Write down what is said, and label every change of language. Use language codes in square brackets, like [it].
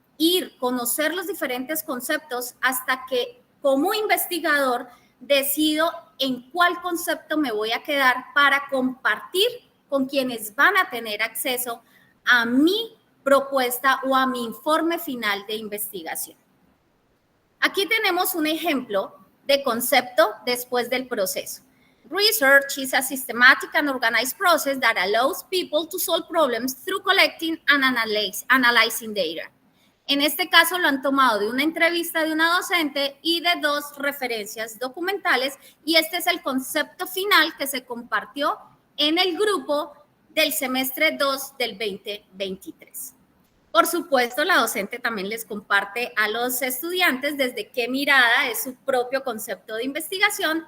[es] Ir, conocer los diferentes conceptos hasta que como investigador decido en cuál concepto me voy a quedar para compartir con quienes van a tener acceso a mi propuesta o a mi informe final de investigación. Aquí tenemos un ejemplo de concepto después del proceso. [en] Research is a systematic and organized process that allows people to solve problems through collecting and analyzing data. [es] En este caso lo han tomado de una entrevista de una docente y de 2 referencias documentales y este es el concepto final que se compartió en el grupo del semestre 2 del 2023. Por supuesto, la docente también les comparte a los estudiantes desde qué mirada es su propio concepto de investigación.